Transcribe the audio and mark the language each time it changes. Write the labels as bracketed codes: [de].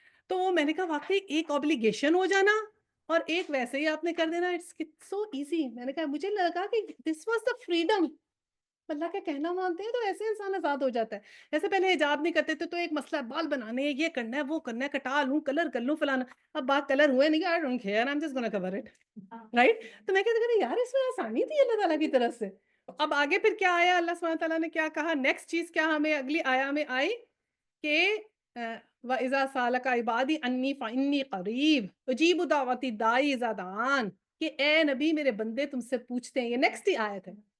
[ur] تو وہ میں نے کہا واقعی ایک obligation ہو جانا اور ایک ویسے ہی آپ نے کر دینا, [en] It's so easy. [ur] میں نے کہا مجھے لگا کہ [en] This was the freedom. [ur] اللہ کا کہنا مانتے ہیں تو ایسے انسان آزاد ہو جاتا ہے. جیسے پہلے حجاب نہیں کرتے تھے تو ایک مسئلہ, بال بنانے, یہ کرنا ہے, وہ کرنا ہے, کٹا لوں, کلر کر لوں, فلانا. اب بات کلر ہوئے نہیں, [en] I don't care, I'm just gonna cover it, right? [ur] تو میں کہتے ہیں یار اس میں آسانی تھی اللہ تعالیٰ کی طرف سے. اب آگے پھر کیا آیا, اللہ سبحانہ تعالیٰ نے کیا کہا, نیکسٹ چیز کیا ہمیں اگلی آیا میں آئی کہ [ar] وَإِذَا سَأَلَكَ عِبَادِي عَنِّي فَإِنِّي قَرِيبٌ أُجِيبُ دَعْوَةَ الدَّاعِ إِذَا دَعَانِ, [ur] کہ اے نبی میرے بندے تم سے پوچھتے ہیں. یہ نیکسٹ ہی آیت ہے.